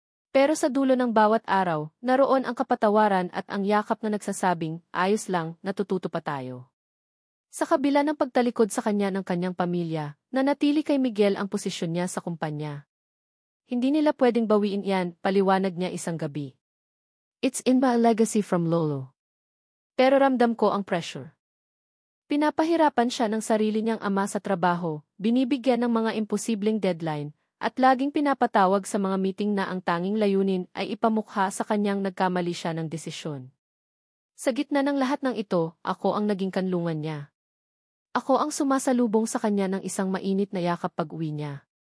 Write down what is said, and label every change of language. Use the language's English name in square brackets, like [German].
[Filipino] Pero sa dulo ng bawat araw, naroon ang kapatawaran at ang yakap na nagsasabing, ayos lang, natututo pa tayo. Sa kabila ng pagtalikod sa kanya ng kanyang pamilya, nanatili kay Miguel ang posisyon niya sa kumpanya. Hindi nila pwedeng bawiin yan, paliwanag niya isang gabi. [English] It's in my legacy from Lolo. [Filipino] Pero ramdam ko ang pressure. Pinapahirapan siya ng sarili niyang ama sa trabaho, binibigyan ng mga imposibleng deadline, at laging pinapatawag sa mga meeting na ang tanging layunin ay ipamukha sa kanyang nagkamali siya ng desisyon. Sa gitna ng lahat ng ito, ako ang naging kanlungan niya. Ako ang sumasalubong sa kanya ng isang mainit na yakap pag-uwi niya.